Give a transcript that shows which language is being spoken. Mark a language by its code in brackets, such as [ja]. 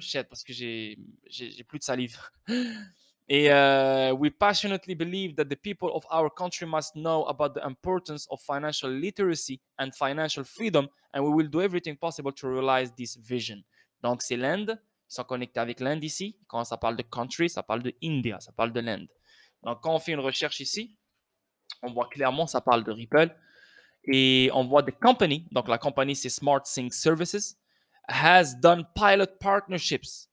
[en] Shit, [fr] parce que j'ai plus de salive. [en] Et we passionately believe that the people of our country must know about the importance of financial literacy and financial freedom, and we will do everything possible to realize this vision. [fr] Donc, c'est l'Inde. Ils sont connectés avec l'Inde ici. Quand ça parle de country, ça parle de India, ça parle de l'Inde. Donc, quand on fait une recherche ici, on voit clairement, ça parle de Ripple. Et on voit [en] the company, [fr] donc la compagnie, c'est SmartSync Services, [en] has done pilot partnerships.